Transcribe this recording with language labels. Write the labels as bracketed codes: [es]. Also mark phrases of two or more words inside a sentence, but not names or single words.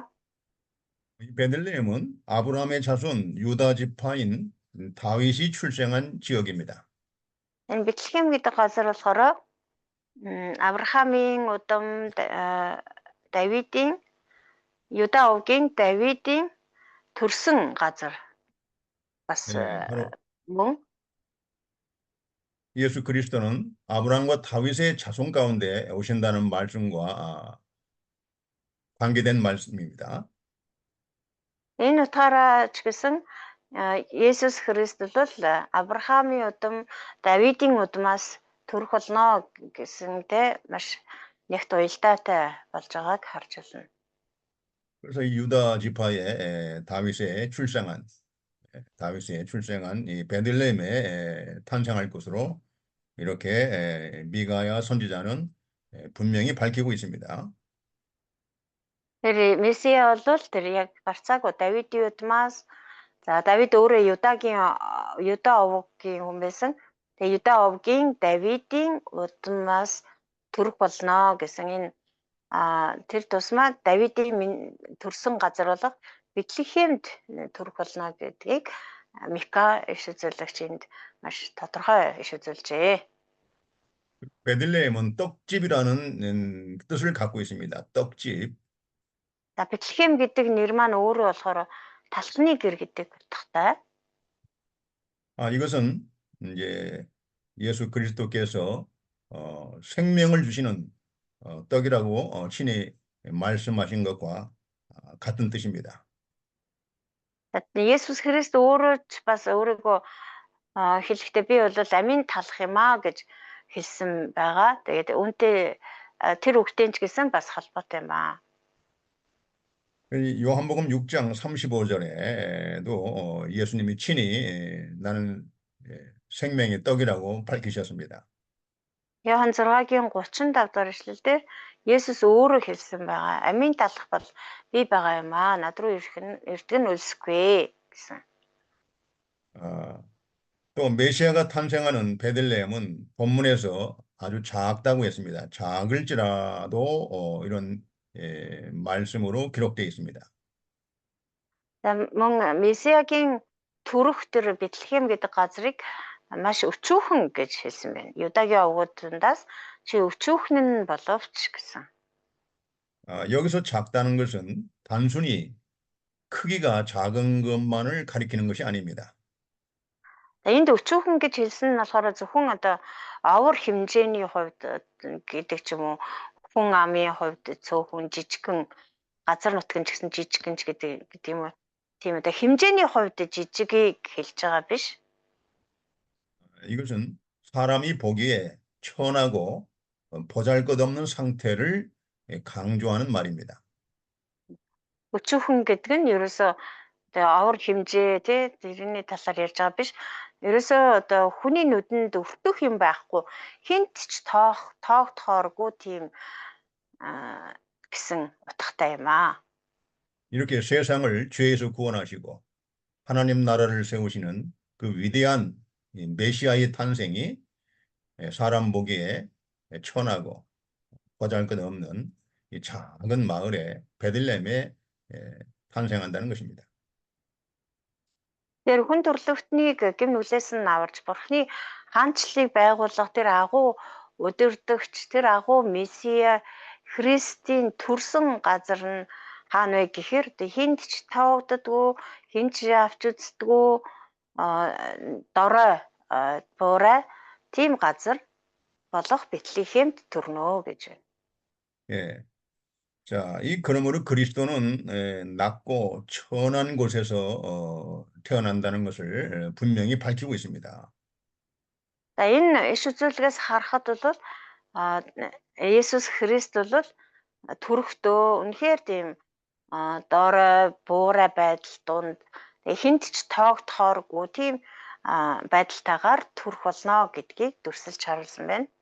[ko] 이 베들레헴은 아브라함의 자손 유다 지파인 다윗이 출생한 지역입니다. [mn] Энэ Бэтлехэм гэдэг газар болохоор Авраамийн удам Давидын Юда овгийн Давидын төрсөн газар бас мөн [ko] 예수 그리스도는 아브라함과 다윗의 자손 가운데 오신다는 말씀과 관계된 말씀입니다. [mn] Энэ утгаараа ч гэсэн Есүс Христос бол Авраамийн удам, Давидын удмаас төрөх болно гэсэнтэй маш нягт уялдаатай болж байгааг харж байна. [ko] 그래서 이 유다 지파의 다윗의 출생한 이 베들레헴에 탄생할 것으로 이렇게 미가야 선지자는 분명히 밝히고 있습니다. [mn] Тэр Месиа бол тэр яг гарцаагүй Давидын удмаас Давид өөрөө Юда овгийн хүн байсан. Тэгээ Юда овгийн Давидын удмаас төрөх болно гэсэн энэ тэр тусмаа Давидын төрсөн газар болох Бэтлехемд төрөх болно гэдгийг Мика иш үзүүлэгч энд маш тодорхой иш үзүүлжээ. [ko] 베들레헴은 떡집이라는 뜻을 갖고 있습니다. 떡집. [mn] За Бэтлехем гэдэг нэр маань өөрөө болохоор талхны гэр гэдэг утгатай. [ko] 이것은 이제 예수 그리스도께서 생명을 주시는 떡이라고 친히 말씀하신 것과 같은 뜻입니다. [mn] Есүс Христ өөрөө ч бас өөрийгөө хэлэхдээ би бол амийн талах юм аа гэж хэлсэн байгаа. Тэгээд үүнтэй тэр үгтэй ч гэсэн бас холбоотой юм аа. [ko] 이 요한복음 6장 35절에도 예수님이 친히 나는 생명의 떡이라고 밝히셨습니다. [mn] Иохан 6-гийн 35 дахь эшлэлдэр Есүс өөрөө хэлсэн байгаа. Амийн талах бол би байгаа юм аа. Над руу ирдэг нь өлсөхгүй гэсэн. [ko] 또 메시아가 탄생하는 베들레헴은 본문에서 아주 작다고 했습니다. 작을지라도 이런 말씀으로 기록되어 있습니다. [mn] Мөн Месиагийн төрөх тэр Бэтлехэм гэдэг газрыг маш өчүүхэн гэж хэлсэн байна. Юдагийн овгуудаас чи өчүүхэн нь боловч гэсэн. [ko] 여기서 작다는 것은 단순히 크기가 작은 것만을 가리키는 것이 아닙니다. [mn] Энд өчүүхэн гэж хэлсэн нь болохоор зөвхөн одоо овор хэмжээний хувьд гэдэг ч юм уу хүн амын хувьд цөөхөн жижигхэн газар нутгийн ч гэсэн жижигхэн ч гэдэг юм уу. Тийм одоо хэмжээний хувьд жижигийг хэлж байгаа биш. [ko] 이것은 사람이 보기에 천하고 보잘것없는 상태를 강조하는 말입니다. [mn] Өчүүхэн гэдэг нь ерөөсөө тэгээ овор хэмжээ тий тэрний талаар ярьж байгаа биш. Ерөөсөө одоо хүний нүдэнд өртөх юм байхгүй хинт ч тоогдохооргүй тийм гэсэн утгатай юм аа. [ko] 이렇게 세상을 죄에서 구원하시고 하나님 나라를 세우시는 그 위대한 메시아의 탄생이 사람 보기에 천하고 보잘것없는 이 작은 마을에 베들레헴에 탄생한다는 것입니다. [mn] Тэр хүн төрлөختнийг гэм нүлээс нь аварж бурхны хаанчлалыг байгуулах тэр агуу өдөрдөгч тэр агуу Месиа Христийн төрсөн газар нь хаана вэ гэхээр хинт ч тоогддгүй хинт ч авч үздэггүй дорой буурай тийм газар болох Бэтлехемд төрнө гэж байна. [ko] 예. 자, 그러므로 그리스도는 낮고 천한 곳에서 태어난다는 것을 분명히 밝히고 있습니다. [mn] За энэ иш үзүүлгээс харахад бол Есүс Христ бол төрөхдөө үнэхээр тийм дорой буурай байдал донд хинт ч тоогдохооргүй тийм байдалтайгаар төрөх болно гэдгийг дүрсэлж харуулсан байна.